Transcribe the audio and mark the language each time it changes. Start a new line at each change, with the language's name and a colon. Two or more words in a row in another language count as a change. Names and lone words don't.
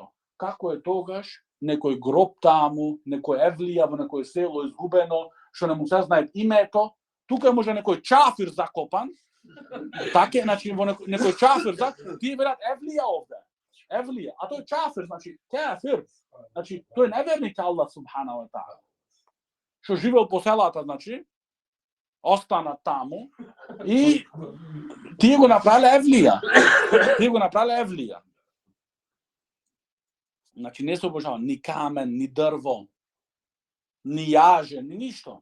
Macedonian: Како е тогаш некој гроб таму, некој евлија во некој село изгубено, што не му се знае името, тука може некој чафир закопан, така, значи во некој чафир закопан, тие велат евлија овде. Евлија, а тој чафир, значи кафир. Значи тој неверник
Arabic: الله سبحانه وتعالى.
Macedonian: Што живеел по селата, значи остана таму и тие го направиле евлија. Тие го направиле евлија. Значи не се обожава ни камен, ни дрво, ни јаже, ни ништо.